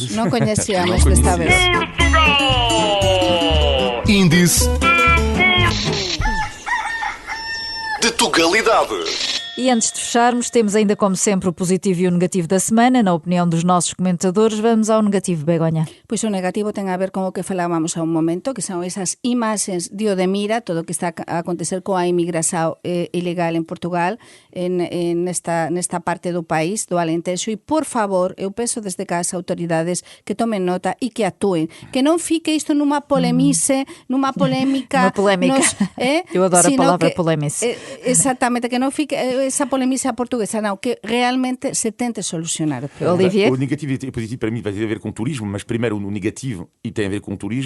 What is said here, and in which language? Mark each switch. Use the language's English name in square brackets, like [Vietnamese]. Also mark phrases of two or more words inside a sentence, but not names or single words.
[Portuguese] Não conhecíamos desta vez. Índice de Tugalidade. E antes de fecharmos, temos ainda como sempre o positivo e o negativo da semana. Na opinião dos nossos comentadores, vamos ao negativo, Begonha. [Galician] Pois o negativo ten a ver con o que falávamos a un momento, que son esas imaxes de Odemira, todo o que está a acontecer coa inmigración ilegal en Portugal, nesta parte do país, do Alentejo, e por favor, eu peço desde cá as autoridades que tomen nota e que actúen, que non fique isto numa polemice, numa polémica. [Portuguese] Uma polémica. Eu adoro a palavra polemice. [Galician] Exatamente, que non fique essa polemice portuguesa, não, que realmente se tente solucionar. [Portuguese] Olivier? O negativo e positivo para mim vai ter a ver com o turismo, mas primeiro o negativo e tem a ver com o turismo.